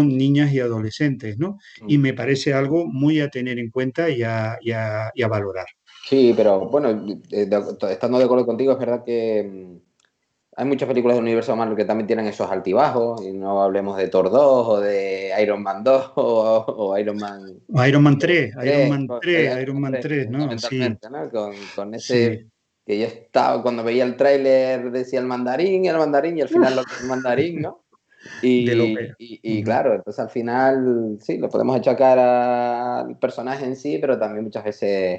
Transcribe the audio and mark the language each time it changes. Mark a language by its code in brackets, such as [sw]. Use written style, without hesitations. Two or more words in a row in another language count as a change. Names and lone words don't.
[es] con niñas y adolescentes, ¿no? Y mm. me parece algo muy a tener en cuenta y a valorar. Sí, pero bueno, estando de acuerdo contigo, es verdad que hay muchas películas del universo Marvel que también tienen esos altibajos, y no hablemos de Thor 2 o de Iron Man 2 o Iron Man Iron Man 3, Iron 3, Man 3, Iron Iron Man Man 3 3, ¿no? Sí, fundamentalmente, ¿no? Con ese sí. que yo estaba, cuando veía el tráiler decía el mandarín, y al final lo que es el mandarín, ¿no? De López. Y claro, entonces al final sí, lo podemos achacar al personaje en sí, pero también muchas veces